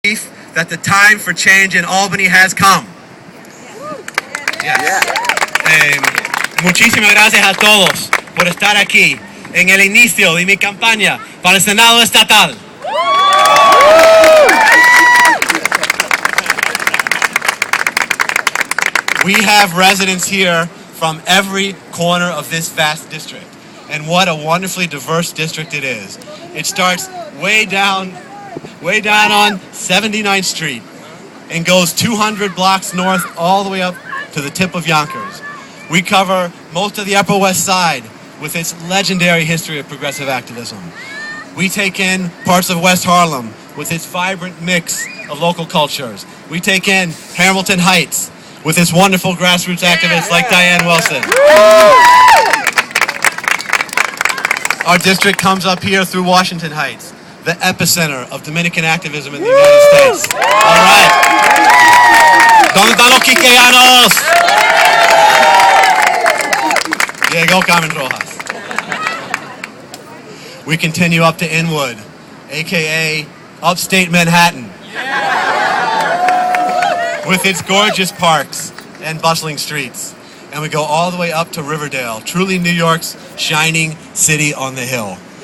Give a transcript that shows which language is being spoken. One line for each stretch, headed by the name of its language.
English: that the time for change in Albany has come. Yes.
Spanish: Muchísimas gracias a todos por estar aquí en el inicio de mi campaña para el Senado Estatal.
English: We have residents here from every corner of this vast district, and what a wonderfully diverse district it is. It starts way down on 79th Street and goes 200 blocks north all the way up to the tip of Yonkers. We cover most of the Upper West Side with its legendary history of progressive activism. We take in parts of West Harlem with its vibrant mix of local cultures. We take in Hamilton Heights with its wonderful grassroots activists like Diane Wilson. Our district comes up here through Washington Heights, the epicenter of Dominican activism in the United States. All right.
Spanish: ¿Dónde están los quiqueyanos? Llegó Carmen Rojas.
English: We continue up to Inwood, aka upstate Manhattan, with its gorgeous parks and bustling streets. And we go all the way up to Riverdale, truly New York's shining city on the hill.